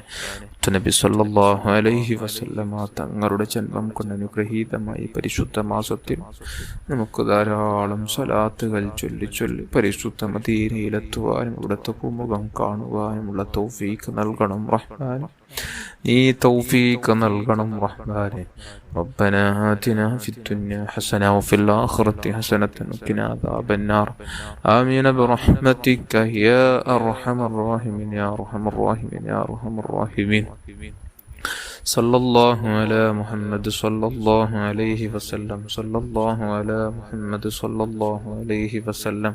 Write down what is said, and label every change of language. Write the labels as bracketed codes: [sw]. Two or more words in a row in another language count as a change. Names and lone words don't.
[ml] നബി [ar] صلى الله عليه وسلم [ml] തങ്ങളുടെ ജന്മം കൊണ്ട് അനുഗ്രഹീതമായി പരിശുദ്ധ മാസത്തിൽ നമുക്ക് ധാരാളം സ്വലാത്തുകൾ ചൊല്ലി പരിശുദ്ധ മദീനയിലെത്തുവാനും അവിടുത്തെ പൂമുഖം കാണുവാനുമുള്ള തൗഫീഖ് നൽകണം റഹ്മാൻ. നീ തൗഫീഖ് നൽകണം റഹ്മാനെ. [ar] ربنا آتنا في الدنيا حسنة وفي الآخرة حسنة وقنا عذاب النار. آمين برحمتك يا أرحم الراحمين يا أرحم الراحمين يا أرحم الراحمين. صلى الله على محمد صلى الله عليه وسلم صلى الله على محمد صلى الله عليه وسلم.